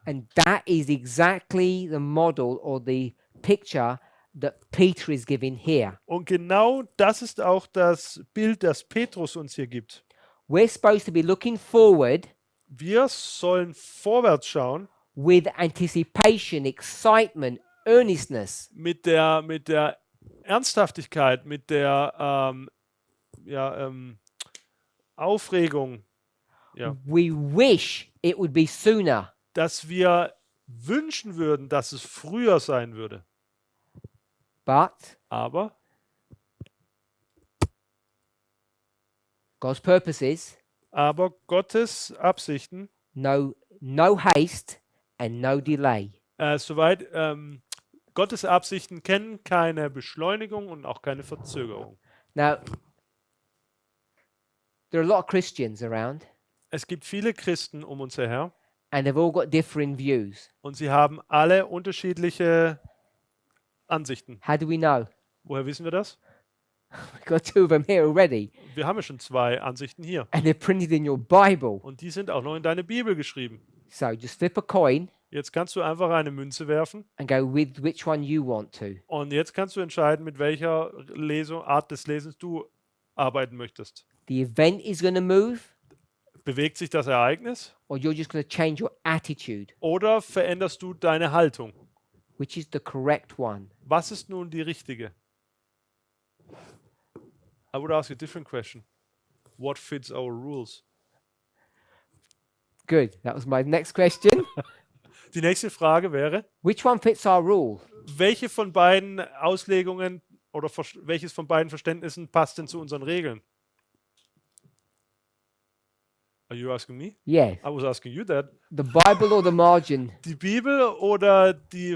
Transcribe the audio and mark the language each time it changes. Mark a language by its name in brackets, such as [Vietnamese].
[English] And that is exactly the model or the picture that Peter is giving here. [German] Und genau das ist auch das Bild, das Petrus uns hier gibt. [English] We're supposed to be looking forward [German] Wir sollen vorwärts schauen [English] with anticipation, excitement, earnestness. [German] mit der Ernsthaftigkeit, mit der Aufregung, ja, [English] We wish it would be sooner, [German] dass wir wünschen würden, dass es früher sein würde. [English] but [German] Aber [English] God's purpose is [German] Gottes Absichten, [English] no haste and no delay. [German] soweit Gottes Absichten kennen keine Beschleunigung und auch keine Verzögerung. [English] Now, there are a lot of Christians around, [German] Es gibt viele Christen um uns her [English] and they've all got differing views. [German] und sie haben alle unterschiedliche Ansichten. [English] How do we know? [German] Woher wissen wir das? [English] We've got two of them here already, [German] Wir haben ja schon 2 Ansichten hier [English] and they're printed in your Bible. [German] und die sind auch noch in deine Bibel geschrieben. [English] So just flip a coin [German] Jetzt kannst du einfach eine Münze werfen [English] and go with which one you want to. [German] und jetzt kannst du entscheiden, mit welcher Art des Lesens du arbeiten möchtest. [English] The event is going to move, [German] Bewegt sich das Ereignis [English] or you're just going to change your attitude, [German] oder veränderst du deine Haltung? [English] which is the correct one. [German] Was ist nun die richtige? [English] I would ask a different question. What fits our rules? Good. That was my next question. [German] Die nächste Frage wäre, [English] Which one fits our rule? [German] welche von beiden Auslegungen oder welches von beiden Verständnissen passt denn zu unseren Regeln? [English] Are you asking me? Yes. I was asking you that. The Bible or the margin? [German] Die Bibel oder die